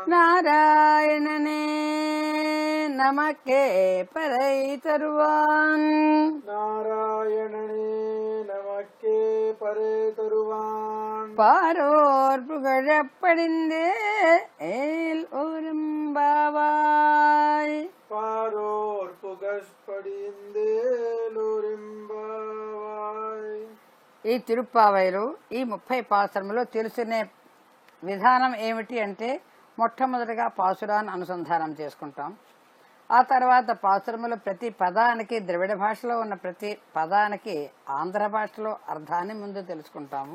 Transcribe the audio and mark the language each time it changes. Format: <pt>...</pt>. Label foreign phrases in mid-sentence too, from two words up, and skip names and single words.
<ta>நாராயணனே நமக்கே பறை தருவான், நாராயணனே நமக்கே பரே தருவான், பாரோர் புகழப்படிந்தே ஏல் ஒரும்பாவாய், பாரோர் பகஸ்படிந்தேலுரிம்பாவாய்.</ta> <te>ఈ తిరుప్పావైలు ఈ 30 పాసురములో తెలుసుకునే విధానం ఏమిటి అంటే మొట్టమొదటిగా పాసురాన్ని అనుసంధానం చేసుకుంటాం. ఆ తర్వాత పాసురములో ప్రతి పదానికి ద్రవిడ భాషలో ఉన్న ప్రతి పదానికి ఆంధ్ర భాషలో అర్థాన్ని ముందు తెలుసుకుంటాము.</te>